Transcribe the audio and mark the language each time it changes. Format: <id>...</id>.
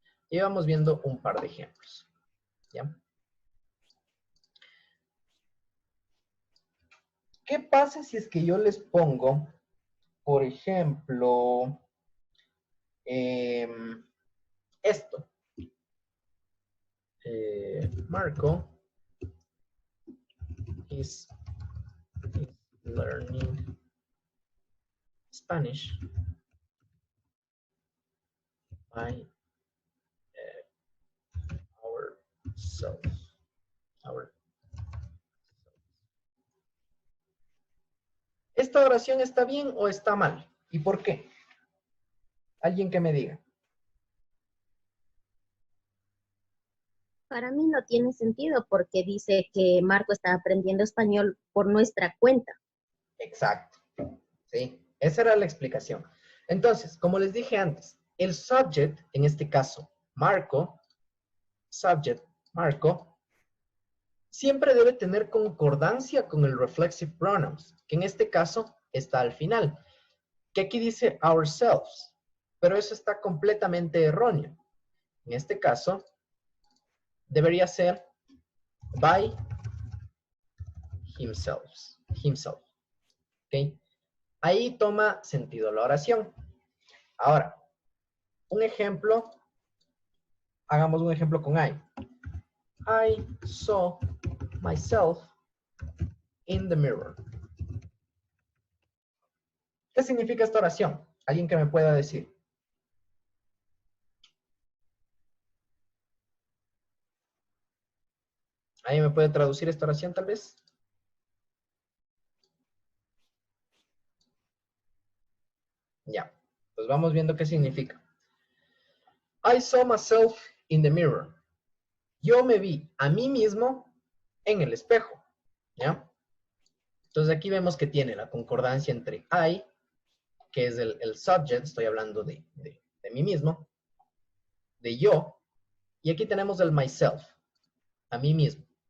<es>Y vamos viendo un par de ejemplos. ¿Ya? ¿Qué pasa si es que yo les pongo, por ejemplo, esto?</es> <en>Marco is learning Spanish by ourselves.</en> <es>¿Esta oración está bien o está mal? ¿Y por qué? Alguien que me diga. Para mí no tiene sentido porque dice que Marco está aprendiendo español por nuestra cuenta. Exacto. Sí, esa era la explicación. Entonces, como les dije antes, el subject, en este caso, Marco, subject, Marco, siempre debe tener concordancia con el reflexive pronouns, que en este caso está al final, que aquí dice ourselves, pero eso está completamente erróneo. En este caso, debería ser</es> <en>by himself.</en> <es>¿Ok? Ahí toma sentido la oración. Ahora, un ejemplo, hagamos un ejemplo con I.</es> <en>I saw myself in the mirror.</en> <es>¿Qué significa esta oración? ¿Alguien que me pueda decir? ¿Alguien me puede traducir esta oración tal vez? Ya, pues vamos viendo qué significa.</es> <en>I saw myself in the mirror.</en> <es>Yo me vi a mí mismo en el espejo. ¿Ya? Entonces aquí vemos que tiene la concordancia entre I, que es el subject, estoy hablando de mí mismo, de yo, y aquí tenemos el myself, a mí mismo.</es>